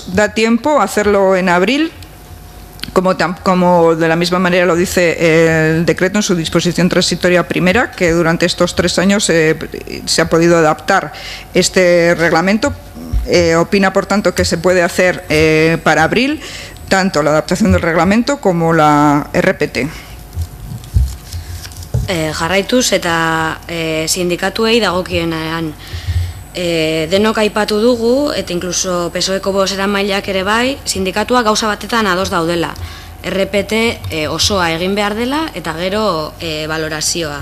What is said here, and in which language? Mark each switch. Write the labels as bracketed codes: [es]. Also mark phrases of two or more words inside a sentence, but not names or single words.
[es] Da tiempo a hacerlo en abril, como de la misma manera lo dice el decreto en su disposición transitoria primera, que durante estos 3 años se ha podido adaptar este reglamento. Opina, por tanto, que se puede hacer para abril tanto la adaptación del reglamento como la RPT. [eu] Jarraituz eta sindikatuei dagokienean denok aipatu dugu, eta inkluso PSOEko bozeramaileak ere bai, sindikatuak gauza batetan ados daudela. RPT osoa egin behar dela eta gero valorazioa.